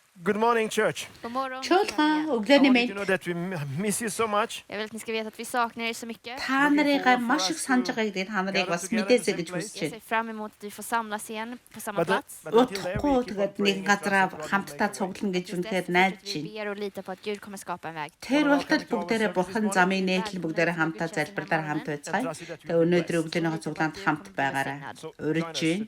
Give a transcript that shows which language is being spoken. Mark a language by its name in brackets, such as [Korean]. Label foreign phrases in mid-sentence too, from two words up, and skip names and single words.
[English] Good morning, church. [Swedish] God morgon. [Mongolian] Чуулган [English] I [Mongolian] өглөөний [English] want you to [Mongolian] мэнд [English] know that we miss you so much. [Swedish] Jag vill att ni ska veta att vi saknar er så mycket. [Mongolian] та нарыг маш их санаж байгааг тэгээд та нарыг бас мэдээсэй гэж хүсэж [Swedish] Jag ser [Mongolian] байна. [Swedish] fram emot att vi får samlas igen på samma [English] But, [Swedish] plats. [English] but until then, [Mongolian] Утахгүй [English] we keep on [Mongolian] тэгээд [English] praying [Mongolian] нэгэн [English] and [Mongolian] газараа [English] trusting God will [Mongolian] хамтдаа [English] make a way. [Mongolian] цуглан гэж [Swedish] Tills [Mongolian] үнэхээр [Swedish] dess [Mongolian] найдаж [Swedish] fortsätter vi [Mongolian] байна. [Swedish] ber och litar på att Gud kommer skapa en väg. [Mongolian] Тэр болтол бүгдээрээ бурхан замын нээтэл бүгдээрээ хамтаа залбирлаар хамт байцгаая. Тэгээд өнөөдөр өглөөнийхөө цуглаанд хамт байгаарай. Урьж байна.